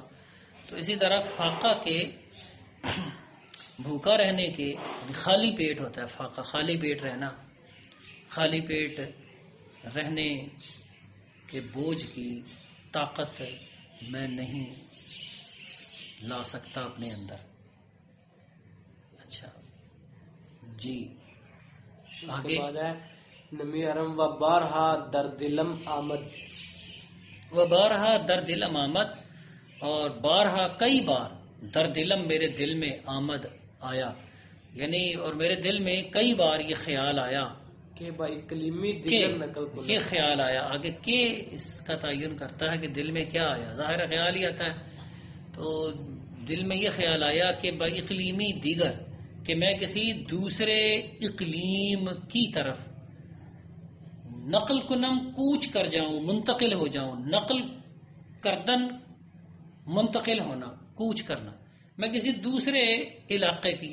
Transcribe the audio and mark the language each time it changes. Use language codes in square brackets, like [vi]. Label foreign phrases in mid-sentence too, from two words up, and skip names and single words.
[ur] تو اسی طرح فاقہ کے بھوکا رہنے کے خالی پیٹ ہوتا ہے فاقہ خالی پیٹ رہنا خالی پیٹ رہنے کے بوجھ کی طاقت میں نہیں لا سکتا اپنے اندر. اچھا جی آگے [fa] نمی ارم و بارہا در دلم آمد و بارہا در دلم آمد [ur] اور بارہا کئی بار [fa] در دلم [ur] میرے دل میں آمد آیا یعنی اور میرے دل میں کئی بار یہ خیال آیا [fa] کہ با اقلیمی دیگر نقل کو [ur] یہ خیال آیا آگے کہ اس کا تعین کرتا ہے کہ دل میں کیا آیا ظاہر خیال ہی آتا ہے. تو دل میں یہ خیال آیا کہ [fa] با اقلیمی دیگر [ur] کہ میں کسی دوسرے اقلیم کی طرف [fa] نقل کنم [ur] کوچ کر جاؤں منتقل ہو جاؤں. [fa] نقل کردن [ur] منتقل ہونا کوچ کرنا میں کسی دوسرے علاقے کی.